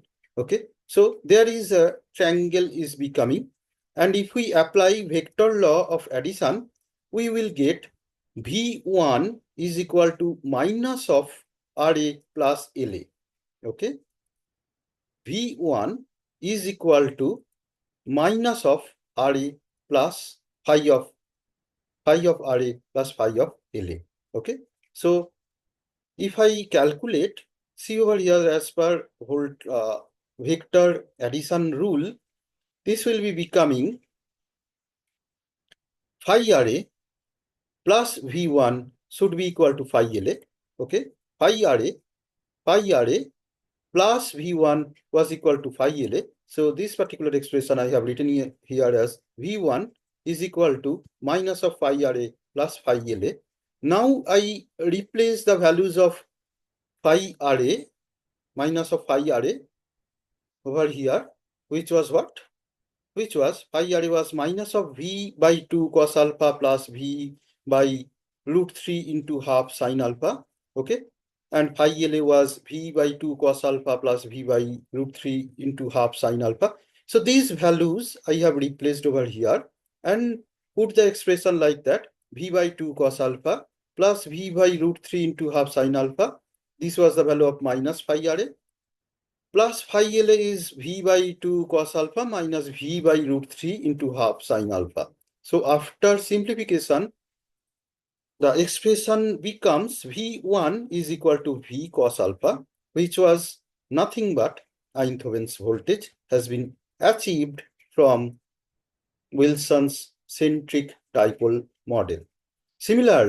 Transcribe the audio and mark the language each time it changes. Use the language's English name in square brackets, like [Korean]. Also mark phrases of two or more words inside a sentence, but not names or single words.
[English] Okay, so there is a triangle is becoming, and if we apply vector law of addition, we will get V1 is equal to minus of RA plus LA. Okay, V1 is equal to minus of RA plus phi of RA plus phi of LA. Okay, so if I calculate, see over here as per vector addition rule, this will be becoming phi RA plus V1 should be equal to phi LA. Okay, phi RA plus V1 was equal to phi LA. So this particular expression I have written here as V1 is equal to minus of phi RA plus phi LA. Now I replace the values of phi RA minus of phi RA over here, which was what? Which was phi RA was minus of V by 2 cos alpha plus V by √3 into half sin alpha. Okay, and phi LA was V by 2 cos alpha plus V by √3 into half sin alpha. So these values I have replaced over here and put the expression like that: V by 2 cos alpha plus V by √3 into half sin alpha. This was the value of minus phi RA. Plus phi LA is V by 2 cos alpha minus V by √3 into half sin alpha. So after simplification, the expression becomes V1 is equal to V cos alpha, which was nothing but Einthoven's voltage has been achieved from Wilson's centric dipole model.